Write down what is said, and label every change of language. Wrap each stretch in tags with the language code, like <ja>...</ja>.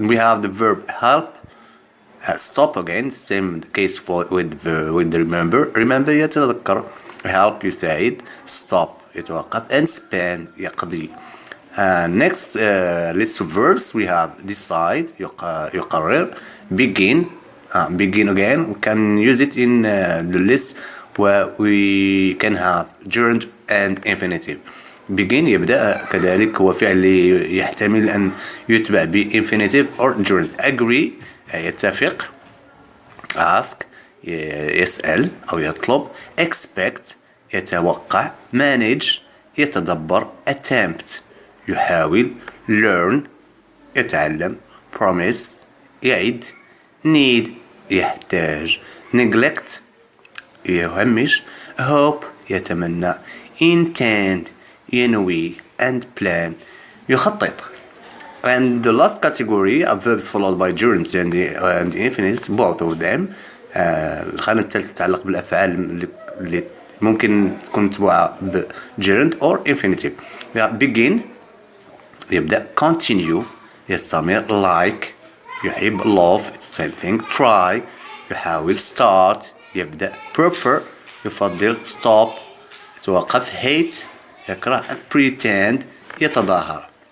<en>We have the verb help, stop again, same case with the remember يتذكر، help يساعد، stop يتوقف، and spend يقضي. Next list of verbs we have decide يقرر، begin again. We can use it in the list where we can have gerund and infinitive.</en> <ar>begin يبدأ كذلك هو فعل يحتمل أن يتبع ب infinitive or gerund. agree يتفق، ask يسأل أو يطلب، expect يتوقع، manage يتدبر، attempt يحاول، learn يتعلم، promise يعد، need يحتاج، neglect يهمش، hope يتمنى، intend</ar> <en>ينوي and plan يخطط. And the last category of verbs followed by gerunds and infinites, both of them.</en> <ar>الخانة الثالثة تتعلق بالأفعال اللي ممكن تكون متبوعة ب</ar> <en>gerund or infinitive. begin</en> <ar>يبدأ، continue يستمر،</ar> <en>like يحب، love it's the same thing، try يحاول، start يبدأ، prefer يفضل، stop يتوقف، hate يكره، and pretend يتظاهر.</en>